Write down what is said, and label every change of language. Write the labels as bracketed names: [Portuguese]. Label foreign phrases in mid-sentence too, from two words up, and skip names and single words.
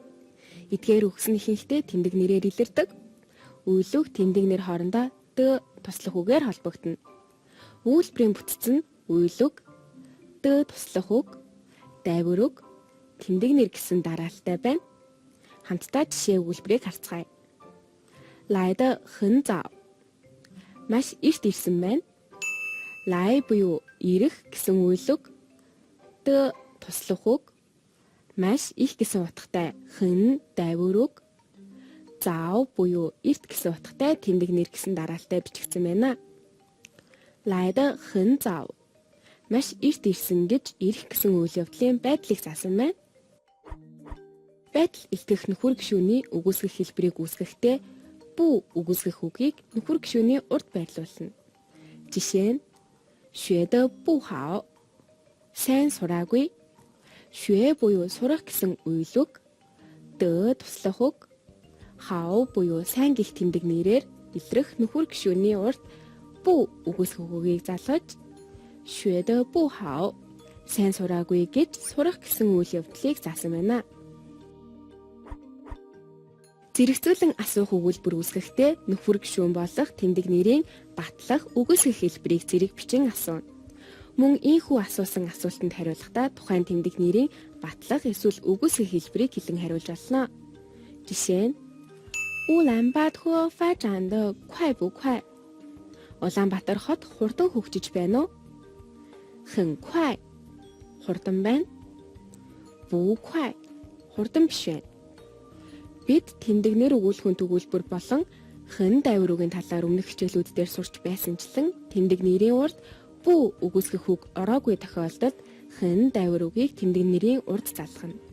[Mongolian] Эдгээр үгс нь ихэнхдээ тэмдэг нэрээр илэрдэг. Үйл үг тэмдэг нэр хоорондоо д туслах үгээр холбогдно. Үйлбэрийн бүтц нь үйл үг, д туслах үг, дайвар үг, тэмдэг нэр гэсэн дараалалтай байна. Хамтдаа жишээ өгүүлбэрийг харцгаая. [Chinese] 来得很早. [Mongolian] Маш эрт ирсэн байна. 来 буюу ирэх гэсэн үйл үг, д туслах үг, маш их гэсэн утгатай хэн дайвар үг, заав буюу эрт гэсэн утгатай тэмдэг нэр гэсэн дараалалтай бичигдсэн байна. [Chinese] 来得很早. [Mongolian] Маш эрт ирсэн гэж ирэх гэсэн үйл явдлын байдлыг заасан байна. Байдал илтгэх нөхөр гишүүний үгүйсгэх хэлбэрийг үүсгэхдээ бүү үгүйсгэх үгийг нөхөр гишүүний урд байрлуулна. Жишээ нь [Chinese] 学得不好. [Mongolian] Сайн сураагүй. 学 буюу сурах гэсэн үйл үг, д туслах үг, хау буюу сайн гих тэмдэг нэрээр илрэх нөхөр гишүүний урд бүү үгүйсгэх үгийг залгаж [Chinese] 学得不好. [Mongolian] Сайн сураагүй гэж сурах гэсэн үйл явдлыг заасан байна. Зэрэгцүүлэн асуух өгүүлбэр үүсгэхдээ нөхөр гишүүн болох тэмдэг нэрийн батлах үгүйсгэх хэлбэрийг зэрэг бичин асууна. Мөн ийхүү асуусан асуултанд хариулахдаа тухайн тэмдэг нэрийн батлах эсвэл үгүйсгэх хэлбэрийг хэлэн хариулж олно. Жишээ нь Улаанбаатар [Chinese] 发展得快不快? [Mongolian] Улаанбаатар хот хурдан хөгжиж байна уу? [Chinese] 很快 [Mongolian] хурдан байна. [Chinese] 不快 [Mongolian] хурдан биш байна. Бид тэмдэгнэр өгүүлэхүн төгүүлбэр болон хэн дайвар үгийн талаар өмнөх хичээлүүд дээр сурч байсанчлан тэмдэг нэрийн урд бүү үгүйсгэх үг ороогүй тохиолдолд хэн дайвар үгийг тэмдэг нэрийн урд залгана.